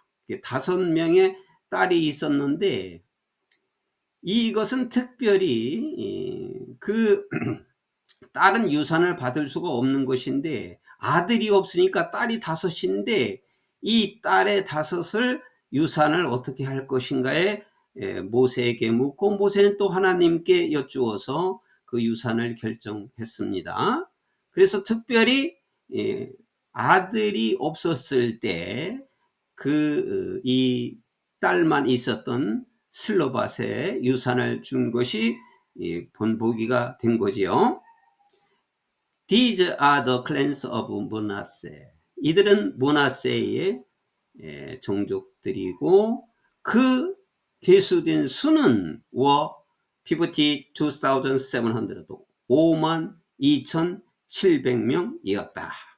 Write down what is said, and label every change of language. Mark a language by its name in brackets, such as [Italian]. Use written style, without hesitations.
[Korean] 5명의 딸이 있었는데, 이것은 특별히 그 딸은 유산을 받을 수가 없는 것인데, 아들이 없으니까 딸이 5인데 이 딸의 5을 유산을 어떻게 할 것인가에 모세에게 묻고, 모세는 또 하나님께 여쭈어서 그 유산을 결정했습니다. 그래서 특별히 아들이 없었을 때 이 딸만 있었던 슬로바세의 유산을 준 것이 본보기가 된 거지요. [English] These are the clans of Manasseh. [Korean] 이들은 므낫세의 종족들이고 그 계수된 수는 were 52,700 52,700명이었다.